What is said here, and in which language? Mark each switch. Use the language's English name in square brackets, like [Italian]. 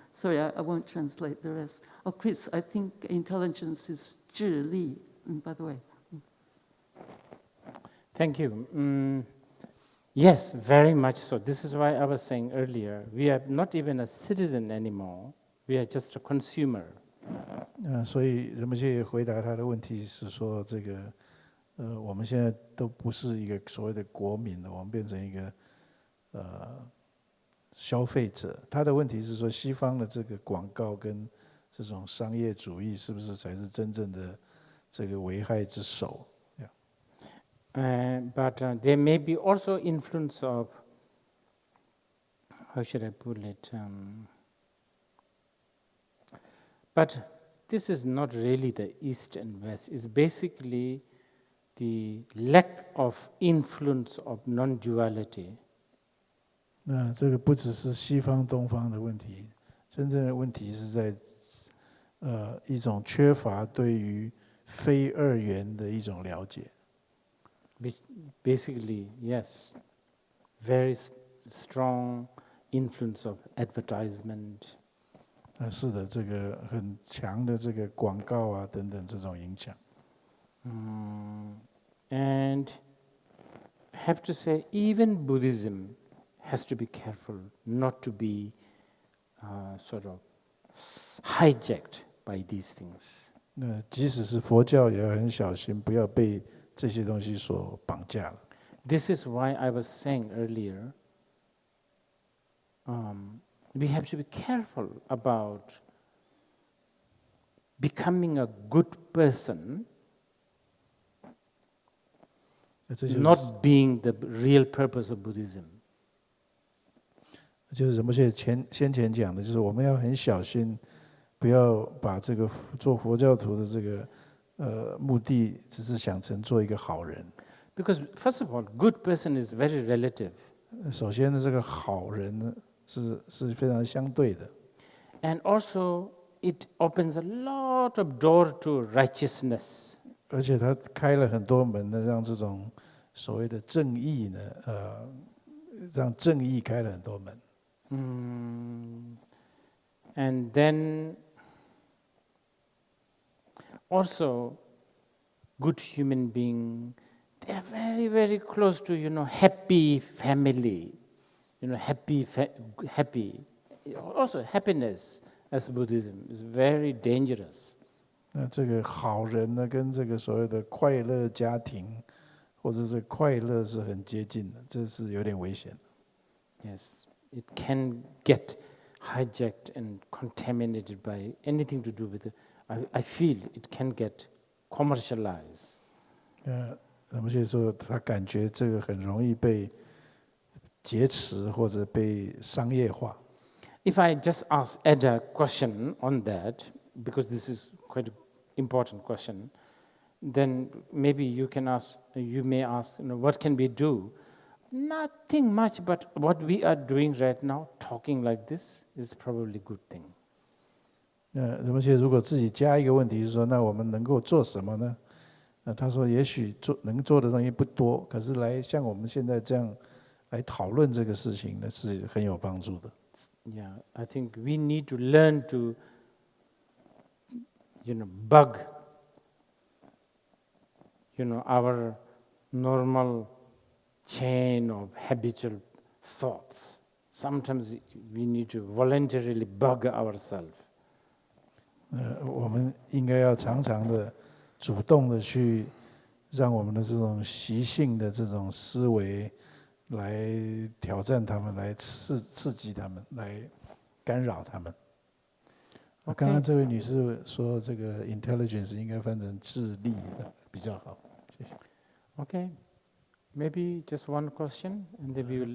[English] Sorry, I won't translate the rest. Oh, Chris, I think intelligence is 智力, by the way. Thank you. Yes, very much so. This is why I was saying earlier, we are not even a citizen anymore. We are just a consumer. [Chinese] 所以仁波切回答他的问题是说，这个我们现在都不是一个所谓的国民了，我们变成一个消费者。他的问题是说，西方的这个广告跟这种商业主义是不是才是真正的这个危害之首？ [English] But there may be also influence of, how should I put it? But this is not really the East and West. It's basically the lack of influence of non-duality. [Chinese] 那这个不只是西方东方的问题，真正的问题是在一种缺乏对于非二元的一种了解。 [English] Basically, yes, very strong influence of advertisement. [Chinese] 是的，这个很强的这个广告啊等等这种影响。 [English] And I have to say, even Buddhism has to be careful not to be sort of hijacked by these things. [Chinese] 那即使是佛教也要很小心，不要被这些东西所绑架了。 [English] This is why I was saying earlier, we have to be careful about becoming a good person, [Chinese] 这就是 [English] not being the real purpose of Buddhism. [Chinese] 就是什么？先前讲的，就是我们要很小心，不要把这个做佛教徒的这个目的，只是想成做一个好人。 [English] Because first of all, good person is very relative. [Chinese] 首先呢，这个好人呢是非常相对的。 [English] And also, it opens a lot of door to righteousness. [Chinese] 而且他开了很多门呢，让这种所谓的正义呢，让正义开了很多门。 [English] And then also, good human being, they are very, very close to, happy family, happy. Also, happiness as Buddhism is very dangerous. [Chinese] 那这个好人呢，跟这个所谓的快乐家庭，或者是快乐是很接近的，这是有点危险。 [English] Yes, it can get hijacked and contaminated by anything to do with it. I feel it can get commercialized. [Chinese] 那么所以说，他感觉这个很容易被劫持或者被商业化。 [English] If I just add a question on that, because this is quite an important question, then maybe you may ask, what can we do? Nothing much, but what we are doing right now, talking like this, is probably a good thing. [Chinese] 那么如果自己加一个问题是说，那我们能够做什么呢？他说，也许能做的东西不多，可是来像我们现在这样来讨论这个事情呢，是很有帮助的。 [English] Yeah, I think we need to learn to, bug, our normal chain of habitual thoughts. Sometimes we need to voluntarily bug ourselves. [Chinese] 我们应该要常常的、主动的去让我们的这种习性的这种思维来挑战他们，来刺激他们，来干扰他们。刚刚这位女士说，这个 intelligence 应该翻成智力比较好。谢谢。 [English] Okay, maybe just one question, and then we will.